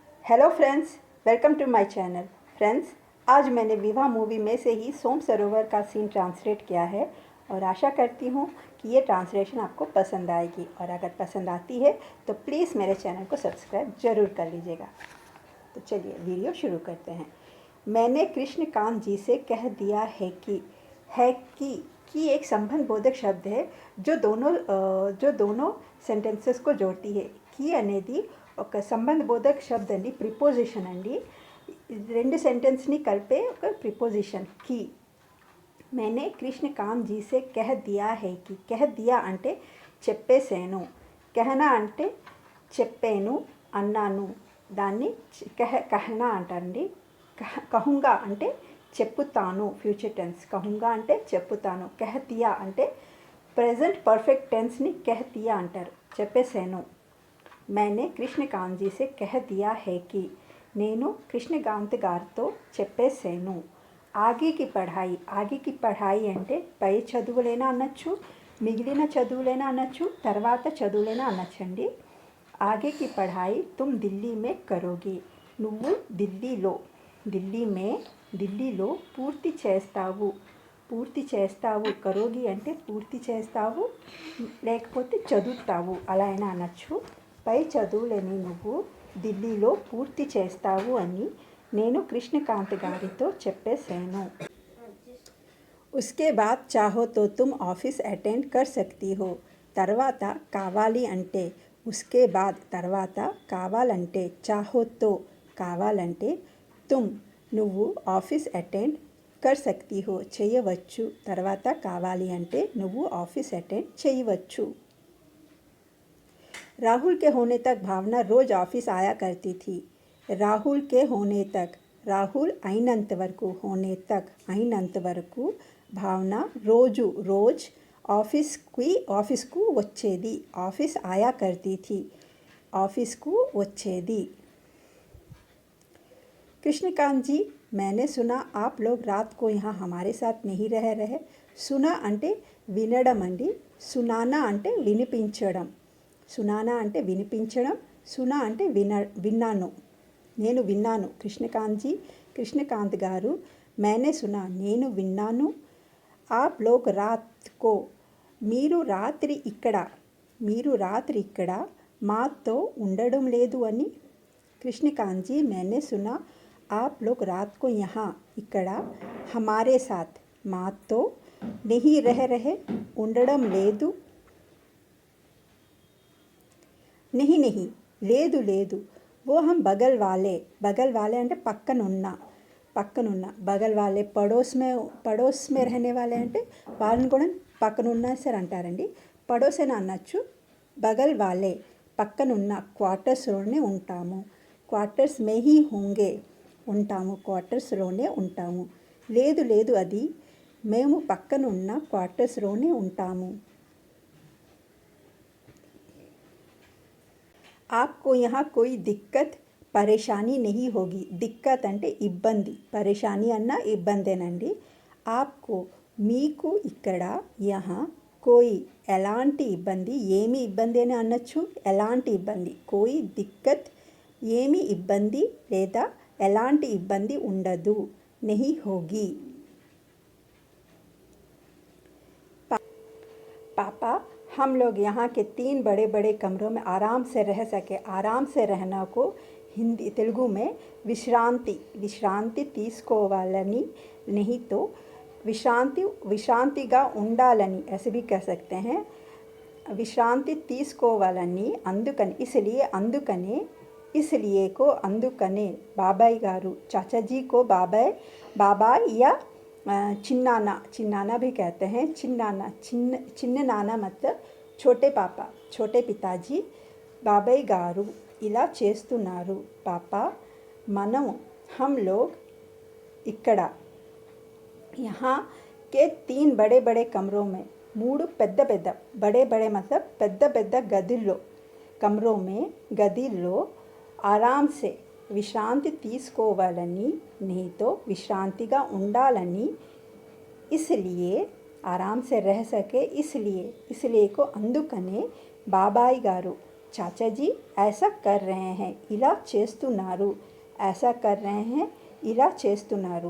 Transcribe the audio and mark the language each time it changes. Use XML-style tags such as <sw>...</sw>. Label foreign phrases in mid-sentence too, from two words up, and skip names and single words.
<en>Hello friends, welcome to my channel.</en> <hi>फ्रेंड्स, आज मैंने विवाह मूवी में से ही सोम सरोवर का सीन ट्रांसलेट किया है और आशा करती हूँ कि ये ट्रांसलेशन आपको पसंद आएगी, और अगर पसंद आती है तो प्लीज़ मेरे चैनल को सब्सक्राइब ज़रूर कर लीजिएगा। तो चलिए वीडियो शुरू करते हैं। मैंने कृष्णकांत जी से कह दिया है कि एक संबंध बोधक शब्द है जो दोनों सेंटेंसेस को जोड़ती है।</hi> <te>की అనేది ఒక సంబంధ బోధక శబ్దం అండి, ప్రిపోజిషన్ అండి. రెండు సెంటెన్స్ని కలిపే ఒక ప్రిపోజిషన్ की।</te> <hi>मैंने कृष्णकांत जी से कह दिया है कि, कह दिया</hi> <te>అంటే చెప్పేసాను,</te> <hi>कहना</hi> <te>అంటే చెప్పాను అన్నాను, దాన్ని</te> <hi>कहना అంటారండి.</hi> <te>कहूँगा అంటే చెప్పుతాను,</te> <en>future tense.</en> <te>कहूँगा అంటే చెప్పుతాను.</te> <hi>कह दिया</hi> <te>అంటే</te> <en>present perfect tenseని</en> <hi>कह दिया</hi> <te>అంటారు, చెప్పేసాను.</te> <hi>मैंने कृष्णकांत जी से कह दिया है कि,</hi> <te>నేను కృష్ణకాంత్ గారితో చెప్పేసాను.</te> <hi>आगे की पढ़ाई</hi> <te>అంటే పై చదువులైనా అనొచ్చు, మిగిలిన చదువులైనా అనొచ్చు, తర్వాత చదువులైనా అనొచ్చండి.</te> <hi>आगे की पढ़ाई तुम दिल्ली में करोगी.</hi> <te>నువ్వు ఢిల్లీలో పూర్తి చేస్తావు. కరోగి అంటే పూర్తి చేస్తావు, లేకపోతే చదువుతావు, అలా అయినా అనొచ్చు. పై చదువులని నువ్వు ఢిల్లీలో పూర్తి చేస్తావు అని నేను కృష్ణకాంత్ గారితో చెప్పేశాను.</te> <hi>उसके बाद चाहो तो तुम</hi> <en>office attend</en> <hi>कर सकती हो.</hi> <te>తర్వాత కావాలి అంటే,</te> <hi>उसके बाद</hi> <te>తర్వాత కావాలంటే,</te> <hi>चाहो तो కావాలంటే, तुम</hi> <te>నువ్వు ఆఫీస్ అటెండ్</te> <hi>कर सकती हो చేయవచ్చు.</hi> <te>తర్వాత కావాలి అంటే నువ్వు</te> <en>office attend</en> <te>చేయవచ్చు.</te> <hi>राहुल के होने तक भावना रोज़ ऑफिस आया करती थी. राहुल के होने तक, राहुल</hi> <te>అయినంత వరకు,</te> <hi>होने तक</hi> <te>అయినంత వరకు, భావన रोज ఆఫీస్కు వచ్చేది.</te> <hi>ऑफिस आया करती थी,</hi> <te>ఆఫీస్కు వచ్చేది.</te> <hi>कृष्णकांत जी, मैंने सुना आप लोग रात को यहाँ हमारे साथ नहीं रह रहे.</hi> <te>सुना అంటే వినడం అండి, సునానా అంటే వినిపించడం. సునానా అంటే వినిపించడం, సునా అంటే విన్నాను, నేను విన్నాను. కృష్ణకాంత్ గారు,</te> <hi>मैंने सुना</hi> <te>నేను విన్నాను.</te> <hi>आप लोग रात को</hi> <te>మీరు రాత్రి ఇక్కడ మాతో ఉండడం లేదు అని.</te> <hi>कृष्णकांत जी, मैंने सुना आप लोग रात को यहाँ ఇక్కడ हमारे साथ మాతో नहीं रह रहे</hi> <te>ఉండడం లేదు.</te> <hi>नहीं లేదు. वो हम बगल वाले</hi> <te>అంటే పక్కనున్న.</te> <hi>बगल वाले पड़ोस में रहने वाले</hi> <te>అంటే వాళ్ళని కూడా పక్కనున్న సార్ అంటారండి. పడోస్ అని అనొచ్చు.</te> <hi>बगल वाले</hi> <te>పక్కనున్న, క్వార్టర్స్లోనే ఉంటాము.</te> <hi>क्वार्टर्स में ही होंगे</hi> <te>ఉంటాము, క్వార్టర్స్లోనే ఉంటాము. లేదు అది మేము పక్కనున్న క్వార్టర్స్లోనే ఉంటాము.</te> <hi>आपको यहाँ कोई दिक्कत పరేషానీ नहीं होगी.</hi> <te>దిక్కత్ అంటే ఇబ్బంది, పరేషానీ అన్న ఇబ్బందేనండి. ఆప్కో మీకు ఇక్కడ,</te> <hi>यहाँ कोई</hi> <te>ఎలాంటి ఇబ్బంది, ఏమి ఇబ్బంది అని అనొచ్చు, ఎలాంటి ఇబ్బంది.</te> <hi>कोई दिक्कत</hi> <te>ఏమి ఇబ్బంది లేదా ఎలాంటి ఇబ్బంది ఉండదు.</te> <hi>नहीं होगी. पापा, हम लोग यहाँ के 3 बड़े कमरों में आराम से रह सके. आराम से रहना को हिंदी तेलुगु में विश्रांति తీసుకోవాలని, नहीं तो</hi> <te>విశ్రాంతిగా ఉండాలని</te> <hi>ऐसे भी कह सकते हैं.</hi> <te>విశ్రాంతి తీసుకోవాలని, అందుకని,</te> <hi>इसलिए को అందుకనే.</hi> <te>బాబాయ్ గారు,</te> <hi>चाचाजी को बाबाई या चिन्नाना भी कहते हैं.</hi> <te>చిన్న నాన్న</te> <hi>मतलब छोटे पापा, छोटे पिताजी.</hi> <te>బాబాయ్ గారు ఇలా చేస్తున్నారు. పాపా, మనం,</te> <hi>हम लोग ఇక్కడ, यहाँ के 3 बड़े कमरों में, 3 పెద్ద बड़े मतलब</hi> <te>పెద్ద గదిలో,</te> <hi>कमरों में</hi> <te>గదిలో,</te> <hi>आराम से</hi> <te>విశ్రాంతి తీసుకోవాలని,</te> <hi>नहीं तो</hi> <te>విశ్రాంతిగా ఉండాలని,</te> <hi>इसलिए आराम से रह सके, इसलिए को</hi> <te>అందుకనే బాబాయ్ గారు,</te> <hi>चाचा जी ऐसा कर रहे हैं,</hi> <te>ఇలా చేస్తున్నారు,</te> <hi>ऐसा कर रहे हैं,</hi> <te>ఇలా చేస్తున్నారు.</te>